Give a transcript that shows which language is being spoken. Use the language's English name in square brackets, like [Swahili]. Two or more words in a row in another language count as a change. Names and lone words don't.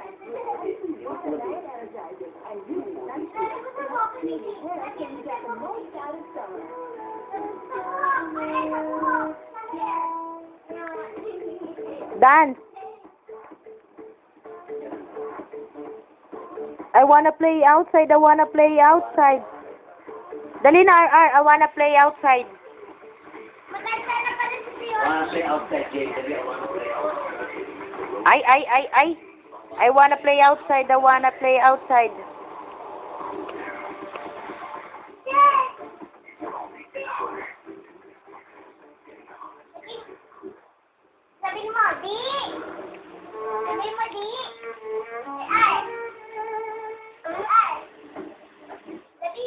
[English] Dance. I wanna play outside. I wanna play outside. [Filipino] Dali na, [English] RR. I wanna play outside. [Filipino] Maganda na pala si Tio. [English] I wanna play outside, Jake. I wanna play outside. Ay. I wanna play outside. I wanna play outside. [Filipino] Sabihin mo, di. Sabihin mo, di. Ay. Ay. Sabi.